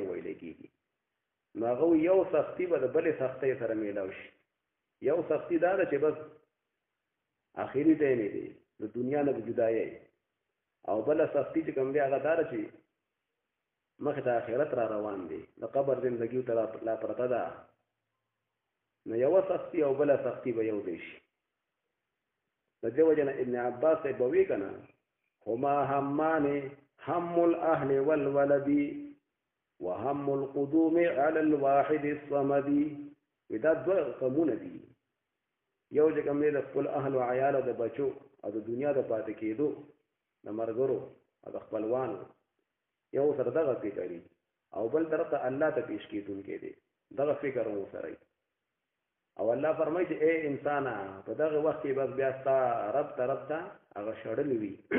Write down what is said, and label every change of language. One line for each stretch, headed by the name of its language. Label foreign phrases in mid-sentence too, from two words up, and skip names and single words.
Pashto: ویل کېږي نو هغه یو سختی به د بلې سختۍ سره میلاو شي یو سختی دا ده چې بس آخري ته نه دی د دنیا نه جدایي او بل سختی چې کوم دی هغه دا چې مخ ته آخرت را روان دی د قبر زندگی ته لا پرته ده نو یو سختی او بل سختی به یو دی شي د دې وجه ابن عباس به وی کنه
Arabic: هما همان هم الاهل والولد وهم القدوم على الواحد الصمد
Pashto: ودا دوه قومونه دي یو چې کوم دی د خپل اهل او عیال د بچو او د دنیا د پاتې کېدو د مرګرو او د خپلوانو یو سره دغه فکرې او بل طرف ته الله ته پیش کېدونکې دي دغه فکر مو سره او الله فرمایي چې اے انسان په دغه وخت کې بس بیا ستا رب طرف ته هغه شړل وي